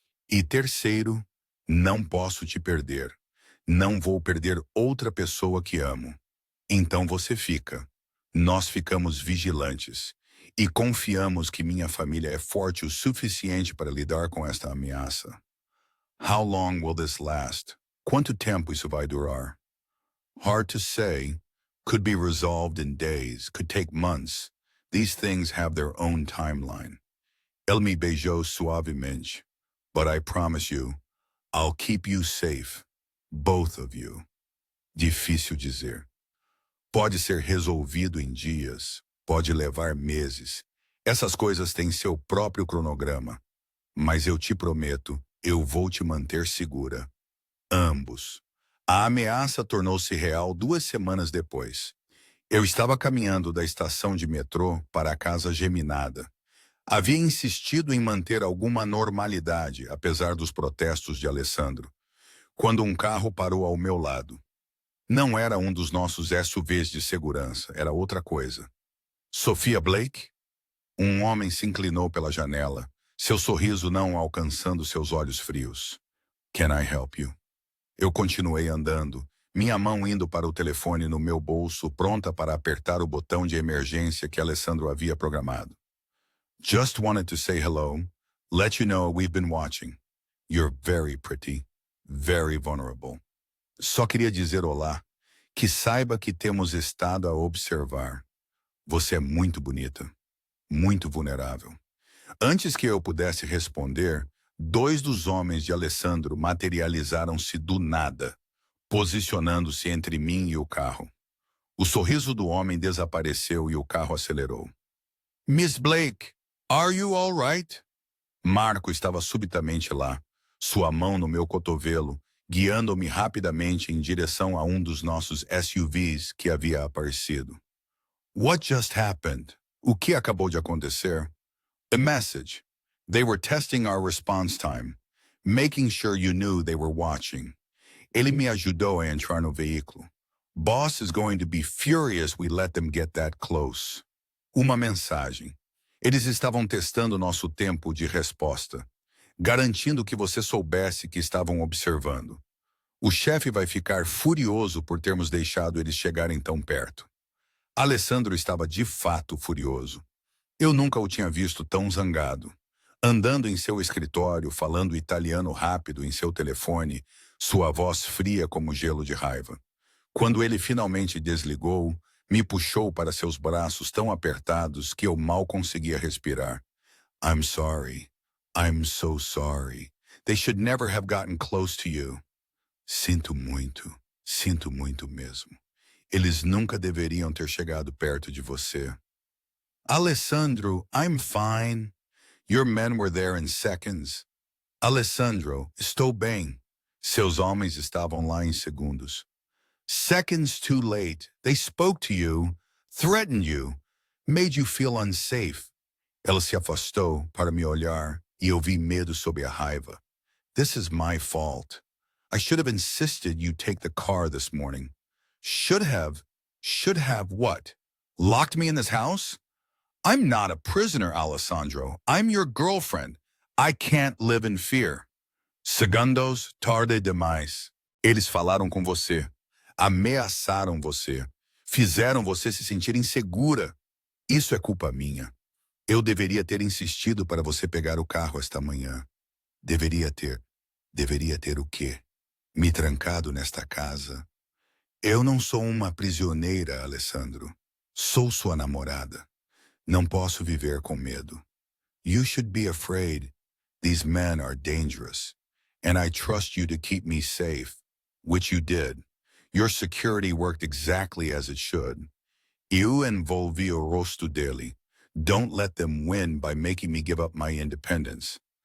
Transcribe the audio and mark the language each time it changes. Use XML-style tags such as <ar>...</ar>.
<pt>E terceiro, não posso te perder. Não vou perder outra pessoa que amo. Então você fica. Nós ficamos vigilantes e confiamos que minha família é forte o suficiente para lidar com esta ameaça.</pt> <en>How long will this last?</en> <pt>Quanto tempo isso vai durar?</pt> <en>Hard to say. Could be resolved in days, could take months. These things have their own timeline.</en> <pt>Ele me beijou suavemente,</pt> <en>but I promise you, I'll keep you safe, both of you.</en> <pt>Difícil dizer. Pode ser resolvido em dias, pode levar meses. Essas coisas têm seu próprio cronograma. Mas eu te prometo, eu vou te manter segura. Ambos. A ameaça tornou-se real 2 semanas depois. Eu estava caminhando da estação de metrô para a casa geminada. Havia insistido em manter alguma normalidade, apesar dos protestos de Alessandro, quando um carro parou ao meu lado. Não era um dos nossos SUVs de segurança, era outra coisa. Sophia Blake? Um homem se inclinou pela janela, seu sorriso não alcançando seus olhos frios.</pt> <en>Can I help you?</en> <pt>Eu continuei andando, minha mão indo para o telefone no meu bolso, pronta para apertar o botão de emergência que Alessandro havia programado.</pt> <en>Just wanted to say hello, let you know we've been watching. You're very pretty, very vulnerable.</en> <pt>Só queria dizer olá, que saiba que temos estado a observar. Você é muito bonita, muito vulnerável. Antes que eu pudesse responder, 2 dos homens de Alessandro materializaram-se do nada, posicionando-se entre mim e o carro. O sorriso do homem desapareceu e o carro acelerou.</pt> <en>Miss Blake, are you all right?</en> <pt>Marco estava subitamente lá, sua mão no meu cotovelo, guiando-me rapidamente em direção a um dos nossos SUVs que havia aparecido.</pt> <en>What just happened?</en> <pt>O que acabou de acontecer?</pt> <en>A message. They were testing our response time, making sure you knew they were watching.</en> <pt>Ele me ajudou a entrar no veículo.</pt> <en>Boss is going to be furious we let them get that close.</en> <pt>Uma mensagem. Eles estavam testando nosso tempo de resposta, garantindo que você soubesse que estavam observando. O chefe vai ficar furioso por termos deixado eles chegarem tão perto. Alessandro estava de fato furioso. Eu nunca o tinha visto tão zangado. Andando em seu escritório, falando italiano rápido em seu telefone, sua voz fria como gelo de raiva. Quando ele finalmente desligou, me puxou para seus braços tão apertados que eu mal conseguia respirar.</pt> <en>I'm sorry. I'm so sorry. They should never have gotten close to you.</en> <pt>Sinto muito mesmo. Eles nunca deveriam ter chegado perto de você.</pt> <en>Alessandro, I'm fine. Your men were there in seconds.</en> <pt>Alessandro, estou bem. Seus homens estavam lá em segundos.</pt> <en>Seconds too late. They spoke to you, threatened you, made you feel unsafe.</en> <pt>Ela se afastou para me olhar e eu vi medo sob a raiva.</pt> <en>This is my fault. I should have insisted you take the car this morning. Should have what? Locked me in this house? I'm not a prisoner, Alessandro. I'm your girlfriend. I can't live in fear.</en> <pt>Segundos tarde demais. Eles falaram com você, ameaçaram você, fizeram você se sentir insegura. Isso é culpa minha. Eu deveria ter insistido para você pegar o carro esta manhã. Deveria ter o quê? Me trancado nesta casa. Eu não sou uma prisioneira, Alessandro. Sou sua namorada. Não posso viver com medo.</pt> <en>You should be afraid. These men are dangerous. And I trust you to keep me safe, which you did. Your security worked exactly as it should.</en> <pt>Eu envolvi o rosto dele.</pt> <en>Don't let them win by making me give up my independence.</en>